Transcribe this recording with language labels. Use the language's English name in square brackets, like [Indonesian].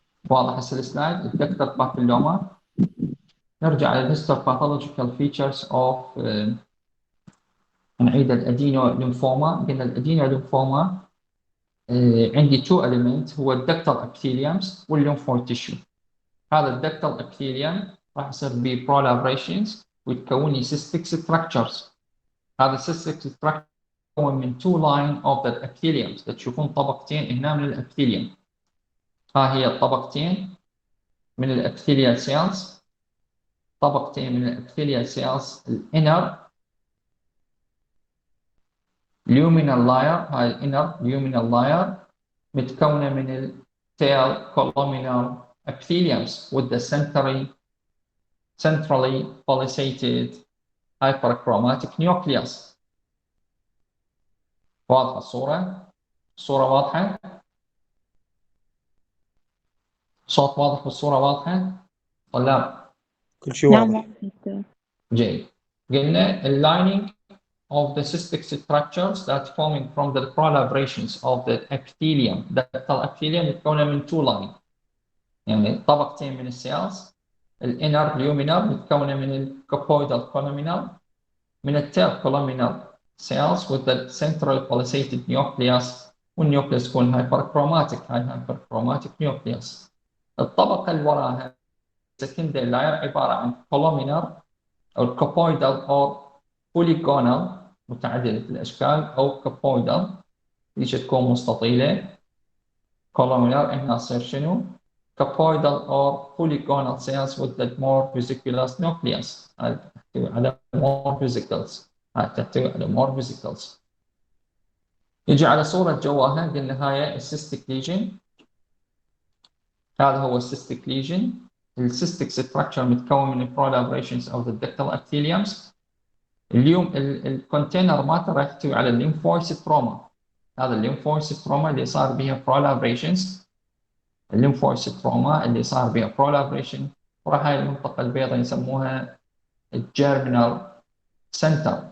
[Arabic] واضح هسه السلايد؟ الدكتور بابيلوما. نرجع على الهيستوباثولوجيكال فيتشرز اوف، نعيد الادينو ليمفوما. قلنا الادينو ليمفوما عندي تو element، هو الدكتال ابيثيليومز والليمفويد تيشو. هذا الدكتال ابيثيليوم راح يصير به proliferations ويتكون لي cystic structures. [English] هذا cystic structure [Arabic] يتكون من [English] two line of the epitheliums. [Arabic] تشوفون طبقتين هنا من الابيثيليوم، ها هي الطبقتين من الابيثيليال سيلز، طبقتين من الابيثيليال سيلز الانر luminal layer. هاي الانر [English] luminal layer [Arabic] متكونة من التيل [English] columnar epitheliums with the centrally palisaded hyperchromatic nucleus. [Arabic] واضحة الصورة؟ الصورة واضحة؟ صوت واضح والصورة واضحة؟ طلاب؟ كل شيء واضح. جيد. قلنا [English] lining of the cystic structures that forming from the proliferations of the epithelium. [Arabic] ductal epithelium متكونة من [English] two line، [Arabic] يعني طبقتين من السيلز. [English] الانر luminal [Arabic] متكونة من [English] الcuboidal columnar، من التيل columnar cells with the central palisaded nucleus، [Arabic] والنيوكليوس يكون [English] hyperchromatic. [Arabic] هاي [English] hyperchromatic nucleus. [Arabic] الطبقة اللي وراها secondary layer عبارة عن columnar أو cuboidal أو polygonal متعددة الأشكال، أو cuboidal ليش تكون مستطيلة. [English] columnar [Arabic] هنا تصير شنو؟ [English] cuboidal or polygonal cells with the more vesicular nucleus. [Arabic] هاي تحتوي على [English] more vesicles. [Arabic] هاي تحتوي على more vesicles. يجي على صورة جواها قلنا هاي السيستيك ليجن. هذا هو السيستيك ليجن. السيستيك ستراكشر متكون من [English] proliferations of the ductal epitheliums. [Arabic] اليوم الكونتينر مالته راح يحتوي على الليمفويد ستروما. هذا الليمفويد ستروما اللي صار بها proliferations، الليمفويد ستروما اللي صار بها proliferation، وراح هاي المنطقة البيضاء يسموها الجيرمينال سنتر.